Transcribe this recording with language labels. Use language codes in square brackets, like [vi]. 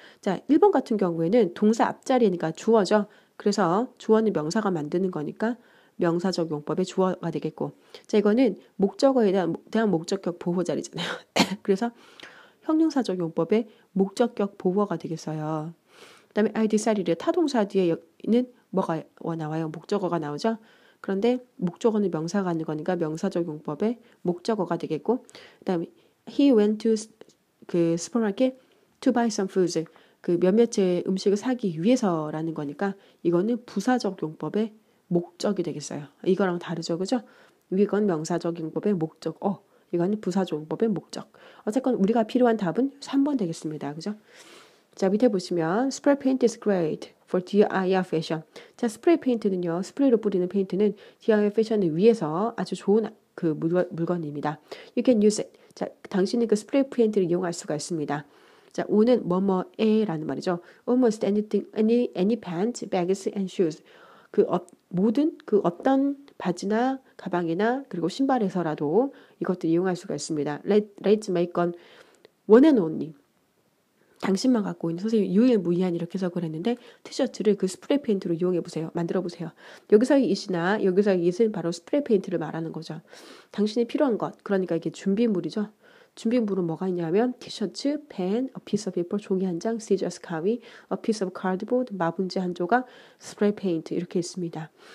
[ko] 자, 1번 같은 경우에는 동사 앞자리니까 주어죠. 그래서 주어는 명사가 만드는 거니까 명사적 용법의 주어가 되겠고 자, 이거는 목적어에 대한 목적격 보호 자리잖아요. 그래서 형용사적 용법의 목적격 보호가 되겠어요. 그 다음에 I decided 타동사 뒤에는 뭐가 나와요? 목적어가 나오죠. 그런데 목적어는 명사가 하는 거니까 명사적 용법의 목적어가 되겠고 그 다음에 [en] he went to [ko] 그 슈퍼마켓 [en] to buy some foods. [ko] 그 몇몇의 음식을 사기 위해서라는 거니까 이거는 부사적 용법의 목적이 되겠어요. 이거랑 다르죠, 그죠? 이건 명사적 용법의 목적. 이거는 부사적 용법의 목적. 어쨌건 우리가 필요한 답은 3번 되겠습니다, 그죠? 자, 밑에 보시면 [en] spray paint is great for DIY fashion. [ko] 자, 스프레이 페인트는요, 스프레이로 뿌리는 페인트는 DIY 패션을 위해서 아주 좋은 그 물건입니다. [en] You can use it. [ko] 자, 당신은 그 스프레이 페인트를 이용할 수가 있습니다. 자, 오는 뭐뭐에라는 말이죠. [en] Almost anything, any pants, bags, and shoes. [ko] 모든 그 어떤 바지나 가방이나 그리고 신발에서라도 이것들 이용할 수가 있습니다. [en] Let's make on one and only. [ko] 당신만 갖고 있는 선생님 유일무이한 이렇게 해석을 했는데 티셔츠를 그 스프레이 페인트로 이용해 보세요. 만들어 보세요. 여기서의 it이나 여기서의 it은 바로 스프레이 페인트를 말하는 거죠. 당신이 필요한 것, 그러니까 이게 준비물이죠. 준비물은 뭐가 있냐면 티셔츠, 펜, [en] a piece of paper, [ko] 종이 한 장, scissors, 가위, [en] a piece of cardboard, [ko] 마분지 한 조각, 스프레이 페인트 이렇게 있습니다.